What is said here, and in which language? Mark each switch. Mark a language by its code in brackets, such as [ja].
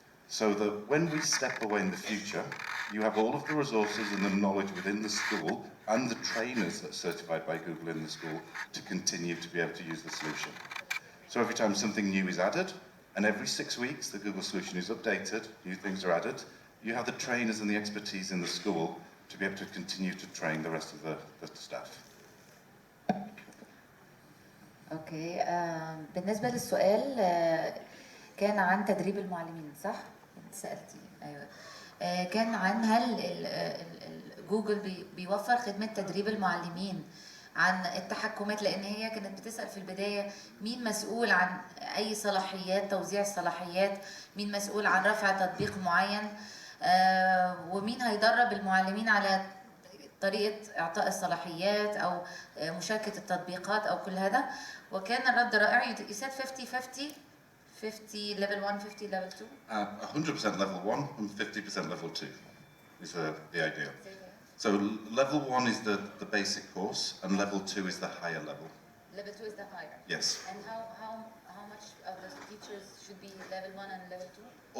[en] so that when we step away in the future, you have all of the resources and the knowledge within the school and the trainers that are certified by Google in the school to continue to be able to use the solution. So every time something new is added, and every 6 weeks the Google solution is updated, new things are added, you have the trainers and the expertise in the school to be able to continue to train the rest of the staff. [ar] اوكي بالنسبه للسؤال كان عن تدريب المعلمين صح؟ انت سالتي ايوه كان عن هل جوجل بيوفر خدمه تدريب المعلمين عن التحكمات، لان هي كانت بتسال في البدايه مين مسؤول عن اي صلاحيات، توزيع الصلاحيات، مين مسؤول عن رفع تطبيق معين، ومين هيدرب المعلمين على طريقه اعطاء الصلاحيات او مشاركه التطبيقات او كل هذا. وكان الرد رائع. [en] You said 50-50 50 level 1 50 level 2 100% level 1 and 50% level 2 is the idea. So level 1 is the basic course and level 2 is the higher level. Level 2 is the higher. Yes. And how much of the teachers should be level 1 and level 2?